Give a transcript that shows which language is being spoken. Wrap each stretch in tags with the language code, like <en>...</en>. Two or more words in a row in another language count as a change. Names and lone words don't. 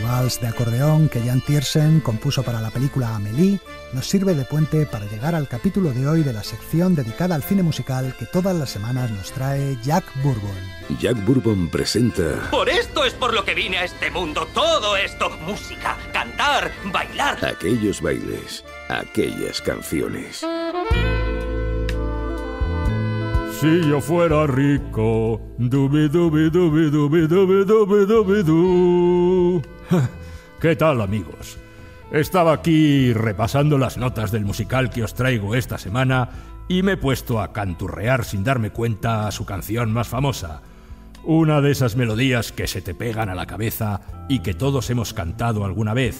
<es>jazz de acordeón que Jan Tiersen compuso para la película Amélie nos sirve de puente para llegar al capítulo de hoy de la sección dedicada al cine musical que todas las semanas nos trae Jack Bourbon. Jack Bourbon presenta... Por esto es por lo que vine a este mundo, todo esto, música, cantar, bailar. Aquellos bailes, aquellas canciones. Si yo fuera rico, dubi dubi dubi dubi dubi dubi dubi du. ¿Qué tal, amigos? Estaba aquí repasando las notas del musical que os traigo esta semana y me he puesto a canturrear sin darme cuenta a su canción más famosa. Una de esas melodías que se te pegan a la cabeza y que todos hemos cantado alguna vez.</es>